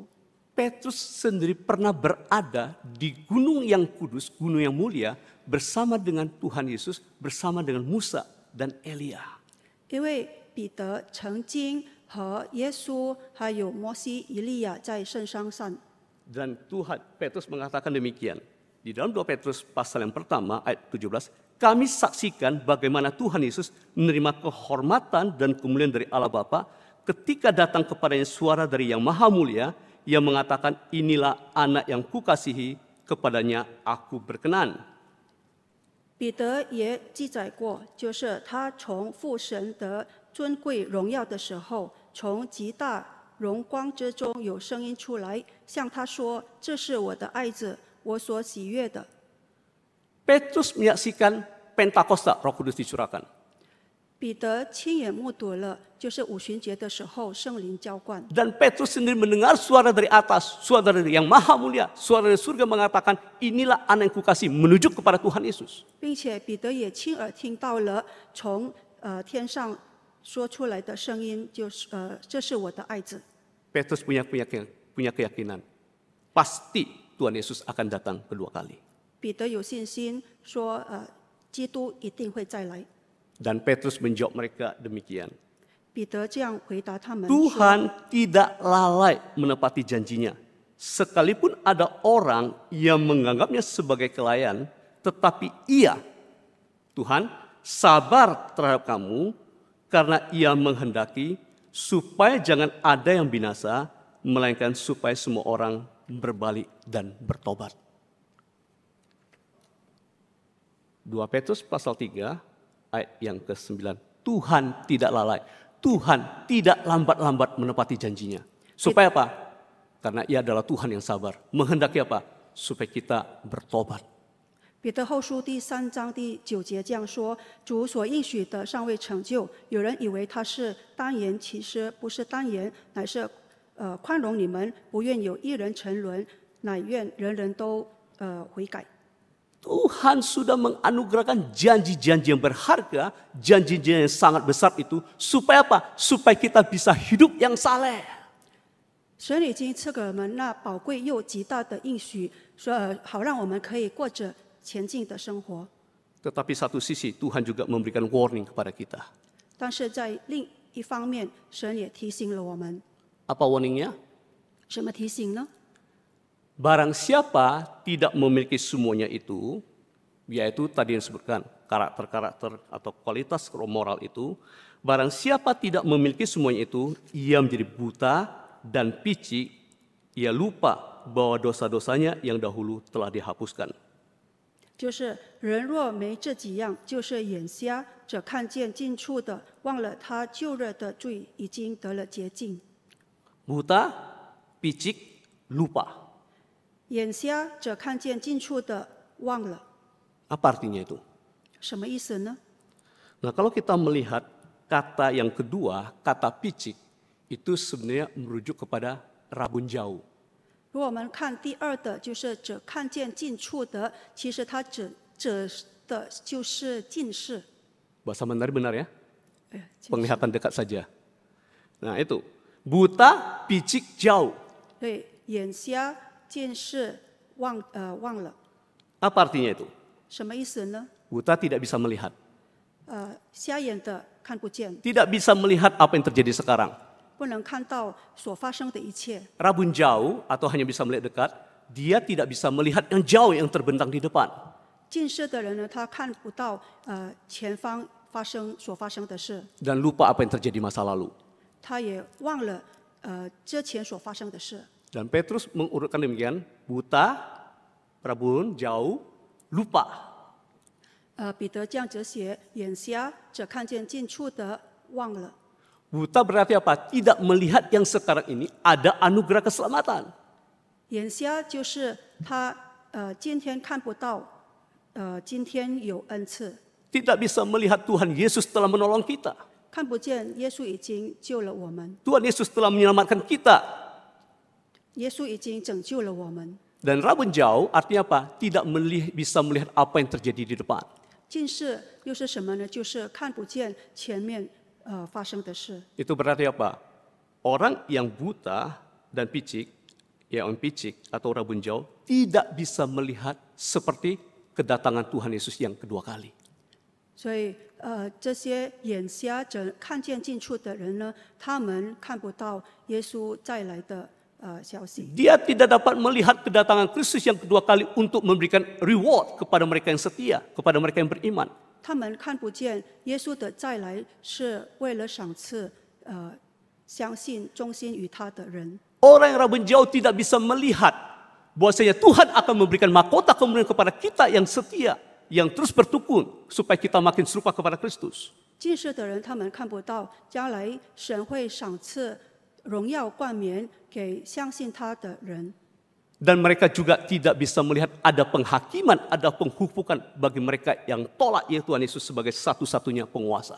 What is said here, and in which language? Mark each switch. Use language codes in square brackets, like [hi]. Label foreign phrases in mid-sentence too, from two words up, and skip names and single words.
[id] Petrus sendiri pernah berada di gunung yang kudus, gunung yang mulia, bersama dengan Tuhan Yesus, bersama dengan Musa dan Elia. [zh] 因为彼得曾经和耶稣还有摩西、以利亚在圣山上。 [id] Dan Tuhan, Petrus mengatakan demikian. Di dalam 2 Petrus pasal yang pertama ayat 17, kami saksikan bagaimana Tuhan Yesus menerima kehormatan dan kemuliaan dari Allah Bapa ketika datang kepadanya suara dari Yang Maha Mulia yang mengatakan, inilah anak yang kukasihi, kepadanya aku berkenan. [zh] 彼得也记载过，就是他从父神的尊贵荣耀的时候，从极大荣光之中有声音出来，向他说：“这是我的爱子，我所喜悦的。” [id] Petrus menyaksikan Pentakosta, Roh Kudus dicurahkan. [zh] 彼得亲眼目睹了，就是五旬节的时候，圣灵浇灌。 [id] Dan Petrus sendiri mendengar suara dari atas, suara dari yang maha mulia, suara dari surga mengatakan, inilah anak yang kukasihi, menuju kepada Tuhan Yesus. [zh] 并且彼得也亲耳听到了从天上说出来的声音，就是这是我的爱子。 [id] Petrus punya keyakinan, pasti Tuhan Yesus akan datang kedua kali. [zh] 彼得有信心说，基督一定会再来。 [id] Dan Petrus menjawab mereka demikian. [zh] 彼得这样回答他们说： [id] Tuhan tidak lalai menepati janjinya. Sekalipun ada orang yang menganggapnya sebagai kelayan, tetapi ia, Tuhan, sabar terhadap kamu karena ia menghendaki supaya jangan ada yang binasa, melainkan supaya semua orang berbalik dan bertobat. 2 Petrus pasal 3 ayat yang ke-9. Tuhan tidak lalai. Tuhan tidak lambat-lambat menepati janjinya. Supaya apa? Karena ia adalah Tuhan yang sabar. Menghendaki apa? Supaya kita bertobat. [zh] 彼得后书第3章第9节这样说：主所应许的尚未成就，有人以为他是单言，其实不是单言，乃是宽容你们，不愿有一人沉沦，乃愿人人都悔改。 [id] Tuhan sudah menganugerahkan janji-janji yang berharga, janji-janji yang sangat besar itu, supaya apa? Supaya kita bisa hidup yang saleh. [zh] 神已经赐给我们那宝贵又极大的应许，说好让我们可以过着前进的生活。 [id] Tetapi satu sisi Tuhan juga memberikan warning kepada kita. [zh] 但是在另一方面，神也提醒了我们， [id] Apa warningnya? [zh] 什么提醒呢？ [id] Barang siapa tidak memiliki semuanya itu, yaitu tadi yang disebutkan, karakter-karakter atau kualitas moral itu, barang siapa tidak memiliki semuanya itu, ia menjadi buta dan picik, ia lupa bahwa dosa-dosanya yang dahulu telah dihapuskan. [zh] 就是人若没这几样，就是眼瞎，只看见近处的，忘了他旧日的罪已经得了洁净。 [id] Buta, picik, lupa. [zh] 眼瞎，只看见近处的，忘了。 [id] Apa artinya itu? [zh] 什么意思呢？ [id] Nah, kalau kita melihat kata yang kedua, kata picik, itu sebenarnya merujuk kepada rabun jauh. [zh] 如果我们看第二的，就是只看见近处的，其实它指的就是近视。 [id] Bahasa Mandarin benar ya? [zh] 哎呀，近视 [id] Penglihatan dekat saja. Nah itu, buta, picik, jauh. [zh] 对，眼瞎、近视、忘了， [id] Apa artinya itu? [zh] 什么意思呢？ [id] Buta tidak bisa melihat. [zh] 瞎眼的看不见， [id] Tidak bisa melihat apa yang terjadi sekarang. [zh] 不能看到所发生的一切。 [id] Rabun jauh atau hanya bisa melihat dekat, dia tidak bisa melihat yang jauh yang terbentang di depan. [zh] 近视的人呢，他看不到前方所发生的事， [id] Dan lupa apa yang terjadi masa lalu. [zh] 他也忘了之前所发生的事。 [id] Dan Petrus mengurutkan demikian, buta, rabun, jauh, lupa. [zh] 彼得这样子写：眼瞎，只看见近处的，忘了。 [id] Buta berarti apa? Tidak melihat yang sekarang ini ada anugerah keselamatan. [zh] 眼瞎就是他今天看不到，今天有恩赐， [id] Tidak bisa melihat Tuhan Yesus telah menolong kita. [zh] 看不见耶稣已经救了我们， [id] Tuhan Yesus telah menyelamatkan kita. [zh] 耶稣已经拯救了我们。 [id] Dan rabun jauh artinya apa? Tidak bisa melihat apa yang terjadi di depan. [zh] 近视又是什么呢？就是看不见前面发生的事。 [id] Itu berarti apa? Orang yang buta dan picik, yang picik atau rabun jauh, tidak bisa melihat seperti kedatangan Tuhan Yesus yang kedua kali. [zh] 所以这些眼瞎者看见近处的人呢，他们看不到耶稣再来的消息。 [id] Dia tidak dapat melihat kedatangan Kristus yang kedua kali untuk memberikan reward kepada mereka yang setia, kepada mereka yang beriman. [zh] 他们看不见耶稣的再来是为了赏赐相信忠心于他的人。 [id] Orang yang rabu jauh tidak bisa melihat bahwasanya Tuhan akan memberikan mahkota kemuliaan kepada kita yang setia, yang terus bertekun supaya kita makin serupa kepada Kristus. [zh] 近视的人他们看不到将来神会赏赐荣耀冠冕给相信他的人。 [id] Dan mereka juga tidak bisa melihat ada penghakiman, ada penghukuman bagi mereka yang tolak ya Tuhan Yesus sebagai satu-satunya penguasa.